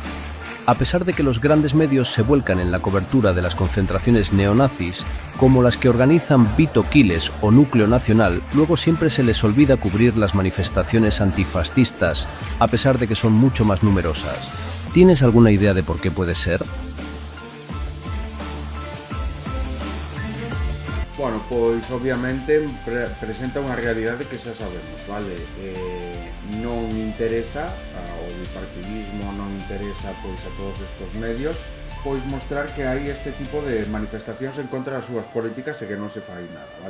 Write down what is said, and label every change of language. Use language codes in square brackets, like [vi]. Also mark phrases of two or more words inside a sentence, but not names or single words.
[es] A pesar de que los grandes medios se vuelcan en la cobertura de las concentraciones neonazis, como las que organizan Vito Quiles o Núcleo Nacional, luego siempre se les olvida cubrir las manifestaciones antifascistas, a pesar de que son mucho más numerosas. ¿Tienes alguna idea de por qué puede ser? [gl] Bueno, pois obviamente presenta unha realidade que xa sabemos, vale? Non interesa ao bipartidismo, non interesa pois a todos estes medios pois mostrar que hai este tipo de manifestacións en contra das súas políticas e que non se fai nada, vale?